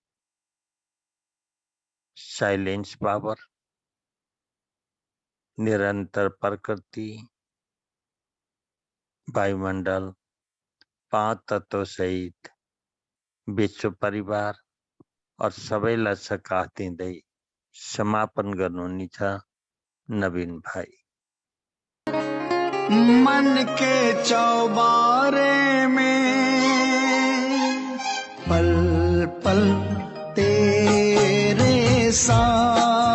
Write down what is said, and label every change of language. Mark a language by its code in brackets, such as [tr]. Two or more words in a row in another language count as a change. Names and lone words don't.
[en] silence power [ne] निरंतर प्रकृति वायुमंडल 5 तत्व सहित विश्व परिवार और सबैलाई सकाश दिँदै समापन गर्नुहुने छ नवीन भाई [hi] मन के चौबारे में पल पल तेरे साथ